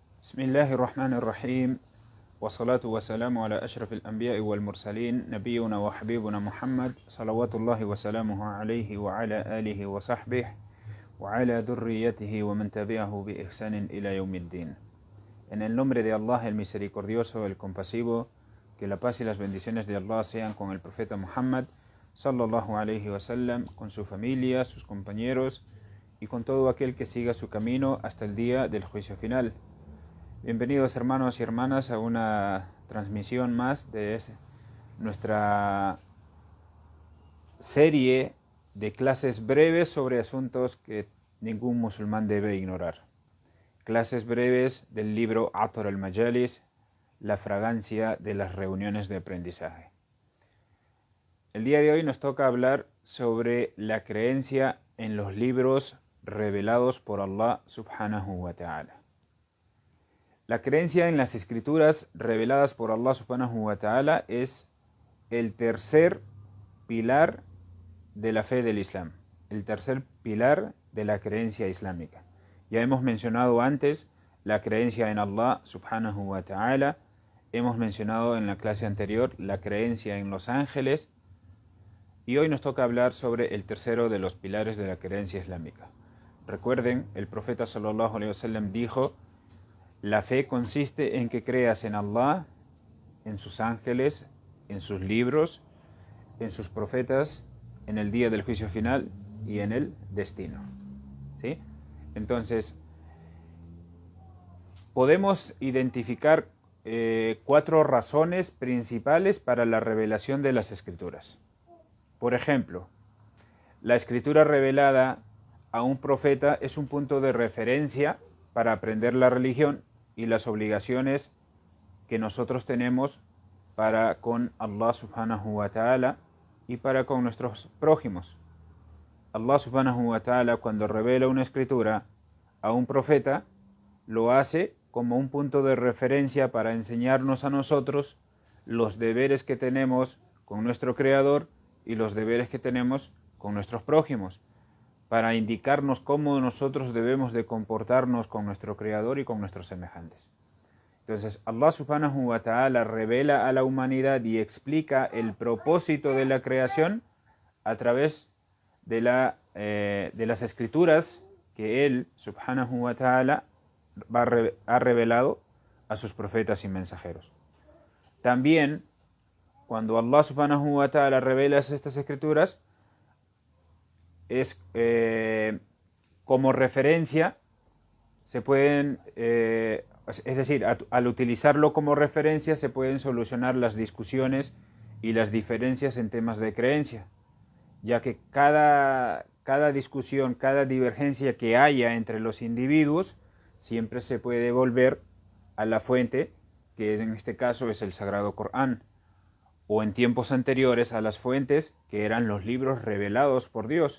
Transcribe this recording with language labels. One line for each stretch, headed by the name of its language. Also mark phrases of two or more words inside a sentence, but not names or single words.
Arabic: بسم الله الرحمن الرحيم والصلاة والسلام على أشرف الأنبياء والمرسلين نبينا وحبيبنا محمد صلوات الله وسلامه عليه وعلى آله وصحبه وعلى ذريته ومن تبعه بإحسان إلى يوم الدين.
Spanish: En el nombre de Allah, el misericordioso, el compasivo, que la paz y las bendiciones de Allah sean con el profeta Muhammad
Arabic: صلى الله عليه وسلم,
Spanish: con su familia, sus compañeros y con todo aquel que siga su camino hasta el día del juicio final. Bienvenidos hermanos y hermanas a una transmisión más de nuestra serie de clases breves sobre asuntos que ningún musulmán debe ignorar. Clases breves del libro Athar al-Majalis, la fragancia de las reuniones de aprendizaje. El día de hoy nos toca hablar sobre la creencia en los libros revelados por Allah
Arabic: سبحانه وتعالى.
Spanish: La creencia en las escrituras reveladas por Allah
Arabic: سبحانه وتعالى
Spanish: es el tercer pilar de la fe del Islam, el tercer pilar de la creencia islámica. Ya hemos mencionado antes la creencia en Allah
Arabic: سبحانه وتعالى,
Spanish: hemos mencionado en la clase anterior la creencia en los ángeles y hoy nos toca hablar sobre el tercero de los pilares de la creencia islámica. Recuerden, el profeta
Arabic: صلى الله عليه وسلم
Spanish: dijo: la fe consiste en que creas en Allah, en sus ángeles, en sus libros, en sus profetas, en el día del juicio final y en el destino. ¿Sí? Entonces, podemos identificar 4 razones principales para la revelación de las escrituras. Por ejemplo, la escritura revelada a un profeta es un punto de referencia para aprender la religión y las obligaciones que nosotros tenemos para con Allah
Arabic: سبحانه وتعالى
Spanish: y para con nuestros prójimos.
Arabic: الله سبحانه وتعالى,
Spanish: cuando revela una escritura a un profeta, lo hace como un punto de referencia para enseñarnos a nosotros los deberes que tenemos con nuestro Creador y los deberes que tenemos con nuestros prójimos, para indicarnos cómo nosotros debemos de comportarnos con nuestro Creador y con nuestros semejantes. Entonces, Allah
Arabic: سبحانه وتعالى
Spanish: revela a la humanidad y explica el propósito de la creación a través de las escrituras que Él
Arabic: سبحانه وتعالى
Spanish: ha revelado a sus profetas y mensajeros. También, cuando Allah
Arabic: سبحانه وتعالى
Spanish: revela estas escrituras, es como referencia, se pueden, es decir, al utilizarlo como referencia se pueden solucionar las discusiones y las diferencias en temas de creencia, ya que cada discusión, cada divergencia que haya entre los individuos, siempre se puede volver a la fuente, que en este caso es el Sagrado Corán, o en tiempos anteriores a las fuentes que eran los libros revelados por Dios.